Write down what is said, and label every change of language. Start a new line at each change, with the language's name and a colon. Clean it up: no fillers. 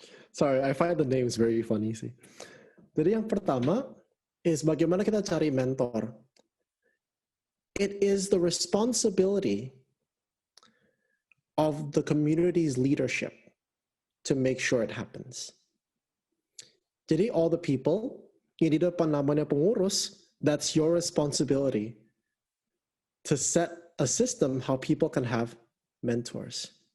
English: Sorry, I find the names very funny sih.
Indonesian: Jadi yang pertama is bagaimana kita cari mentor.
English: It is the responsibility of the community's leadership to make sure it happens. Jadi all the people
Indonesian: yang di depan namanya pengurus,
English: that's your responsibility to set a system how people can have mentors.